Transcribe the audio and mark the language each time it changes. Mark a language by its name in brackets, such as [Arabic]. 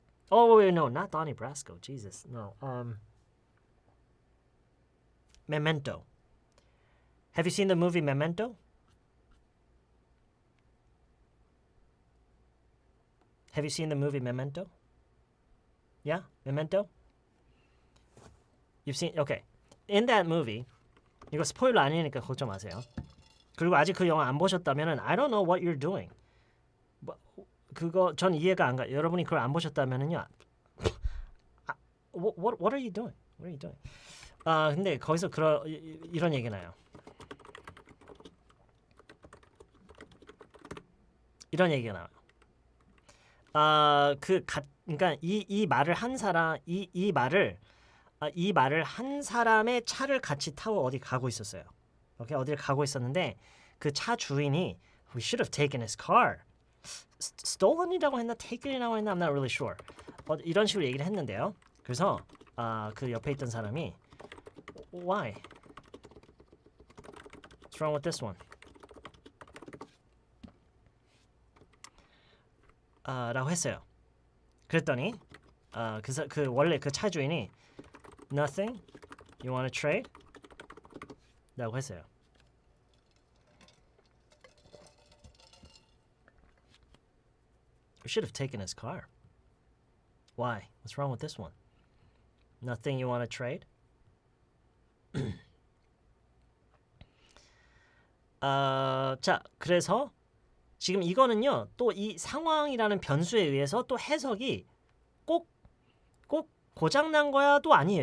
[English] Oh wait, no, not Donnie Brasco. Jesus, no. Memento. Have you seen the movie Memento? Have you seen the movie Memento? Yeah, Memento. You've seen? Okay. In that movie, [Korean] 이거 스포일러 아니니까 걱정 마세요. 그리고 아직 그 영화 안 보셨다면은 [English] I don't know what you're doing. [Korean] 그거 전 이해가 안 가. 여러분이 그걸 안 보셨다면은요. [English] What are you doing? What are you doing? [Korean] 근데 거기서 이런 얘기 나요. 이런 얘기가 나와요. 그러니까 이 말을 한 사람 이 말을 한 사람의 차를 같이 타고 어디 가고 있었어요. 오케이, 어디를 가고 있었는데 그 차 주인이 [English] We should have taken his car. [Korean] Stolen이라고 했나 taken이라고 했나 [English] I'm not really sure. [Korean] 이런 식으로 얘기를 했는데요. 그래서 그 옆에 있던 사람이 [English] Why? What's wrong with this one? [Korean] 라고 했어요. 그랬더니 원래 그 차 주인이 [English] Nothing? You want to trade? [Korean] 라고 했어요. [English] You should have taken his car. Why? What's wrong with this one? Nothing you want to trade? [Korean] 자, 그래서 지금 이거는요. 또 이 상황이라는 변수에 의해서 또 해석이 꼭 고장난 거야도 아니에요.